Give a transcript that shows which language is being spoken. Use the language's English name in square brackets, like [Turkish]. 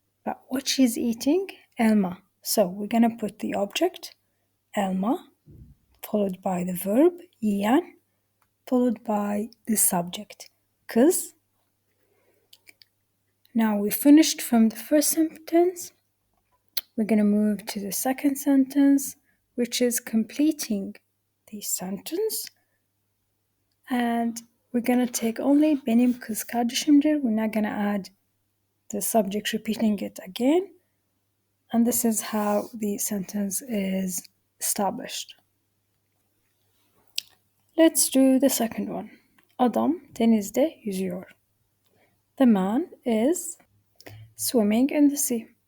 [English] But what she's eating? Elma. So we're gonna put the object elma followed by the verb yiyan followed by the subject kız. Now we finished from the first sentence. We're gonna move to the second sentence, which is completing the sentence. And we're gonna take only [Turkish] benim kız kardeşimdir. [English] We're not gonna add the subject repeating it again. And this is how the sentence is established. Let's do the second one. [Turkish] Adam denizde yüzüyor. [English] The man is swimming in the sea.